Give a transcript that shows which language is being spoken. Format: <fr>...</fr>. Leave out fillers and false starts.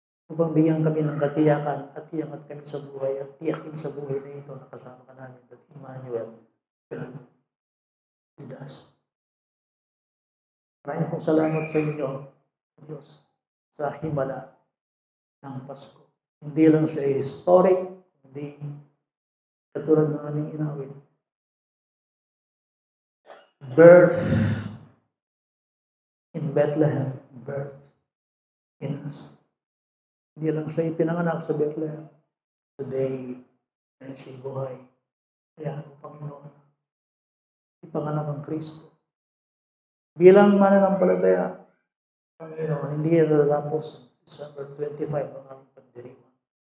<tl>Upang bigyan kami ng katiyakan at iangat kami sa buhay at tiyakin sa buhay na ito na kasama ka namin at Emmanuel,</tl> <en>God with us.</en> <tl>Maraming pong salamat sa inyo, Diyos, sa himala ng Pasko. Hindi lang siya historic, hindi Katulad ng aming inawit.</tl> <en>Birth in Bethlehem, birth in us.</en> <tl>Hindi lang siya ipinanganak sa Bethlehem. Today, dahil siya'y buhay. Kaya ang Panginoon, ipanganak ang Kristo. Bilang mananampalataya, Panginoon, hindi yan natatapos December 25 ang aming pagdiriwang.</tl>